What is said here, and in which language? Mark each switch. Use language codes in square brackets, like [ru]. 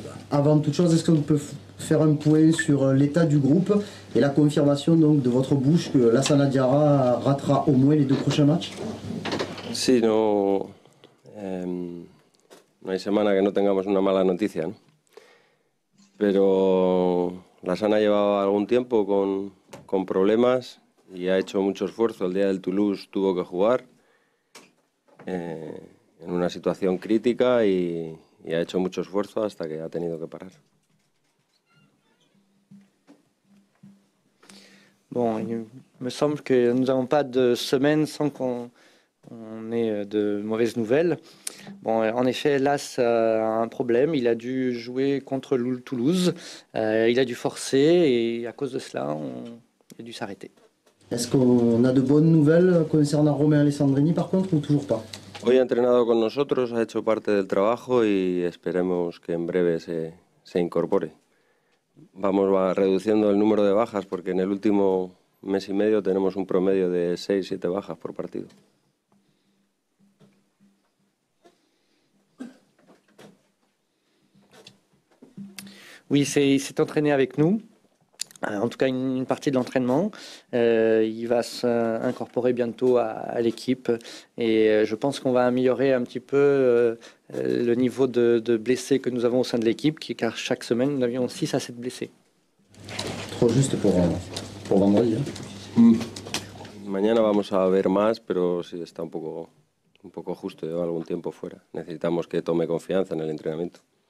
[fr] Avant toute chose, est-ce qu'on peut faire un point sur l'état du groupe et la confirmation donc, de votre bouche que Lassana Diarra ratera au moins les 2 prochains matchs? [es] Sí, no, no hay semana que no tengamos una mala noticia, ¿no? Pero Lassana llevaba algún tiempo con problemas y ha hecho mucho esfuerzo. El día del Toulouse tuvo que jugar en una situación crítica y ha hecho mucho esfuerzo hasta que ha tenido que parar. [fr] Bon, il me semble que nous n'avons pas de semaine sans qu'on ait de mauvaises nouvelles. Bon, en effet, Las a un problème. Il a dû jouer contre Toulouse. Il a dû forcer et à cause de cela, il a dû s'arrêter. Est-ce qu'on a de bonnes nouvelles concernant Romain Alessandrini par contre ou toujours pas? [es] Hoy ha entrenado con nosotros, ha hecho parte del trabajo y esperemos que en breve se incorpore. Vamos reduciendo el número de bajas porque en el último mes y medio tenemos un promedio de 6-7 bajas por partido. [fr] Oui, il s'est entraîné avec nous. En tout cas, une partie de l'entraînement. Il va s'incorporer bientôt à l'équipe et je pense qu'on va améliorer un petit peu le niveau de blessés que nous avons au sein de l'équipe, car chaque semaine, nous avions 6 à 7 blessés. Trop juste pour vendredi. [es] Mañana vamos a ver más, pero sí está un poco justo, lleva algún tiempo fuera. Necesitamos que tome confianza en el entrenamiento.